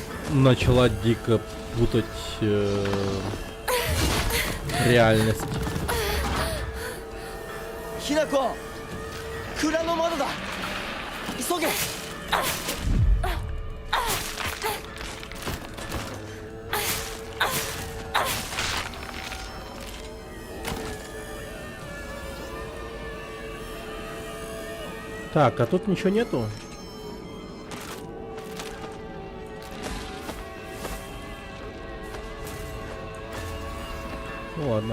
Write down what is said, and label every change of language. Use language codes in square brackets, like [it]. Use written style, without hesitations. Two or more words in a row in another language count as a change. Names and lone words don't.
[ru] начала дико путать реальность. [ja] ひなこ蔵の窓だ急げ [ru] Так, а тут ничего нету? Ну ладно.